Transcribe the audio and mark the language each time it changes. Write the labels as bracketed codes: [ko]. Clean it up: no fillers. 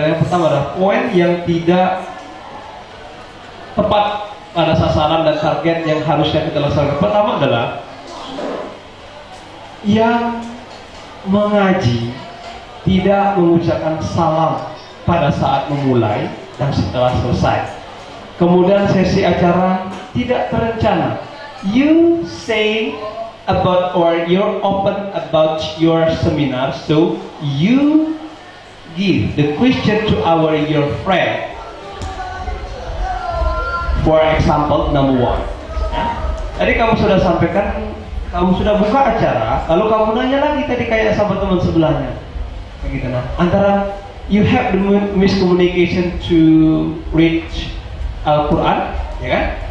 [id] Yang pertama adalah poin yang tidak tepat pada sasaran dan target yang harusnya kita laksanakan. Pertama adalah yang mengaji tidak mengucapkan salam pada saat memulai dan setelah selesai. Kemudian sesi acara tidak terencana. [en] You say about or you're open about your seminar, so you give the question to your friend. For example, number 1. [id] Tadi kamu sudah sampaikan, kamu sudah buka acara, lalu kamu nanya lagi tadi kayak sama teman sebelahnya, begitu. Nah, antara [en] you have the miscommunication to reach Al-Quran, [id] ya kan?